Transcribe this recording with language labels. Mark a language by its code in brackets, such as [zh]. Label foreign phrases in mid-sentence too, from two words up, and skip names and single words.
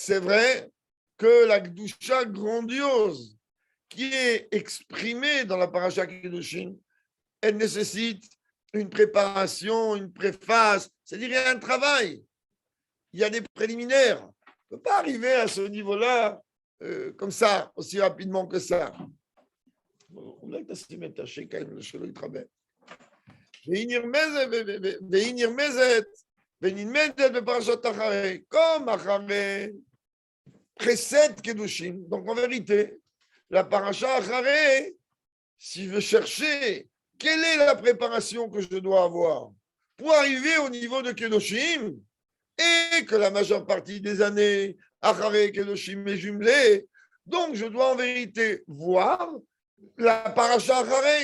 [fr] C'est vrai que la Gdusha grandiose qui est exprimée dans la Parashat Kedoshim, elle nécessite une préparation, une préface, c'est-à-dire il y a un travail, il y a des préliminaires. On ne peut pas arriver à ce niveau-là comme ça, aussi rapidement que ça. [he] אולי תשים את השקע שלא יתחבא. והיא נרמזת ונלמדת בפרשת אחרי, [fr] comme אחרי précède Kedushim. Donc en vérité, la paracha אחרי, si je veux chercher quelle est la préparation que je dois avoir pour arriver au niveau de Kedushim, et que la majeure partie des années אחרי Kedushim est jumelée, donc je dois en vérité voir la paracha Acharei.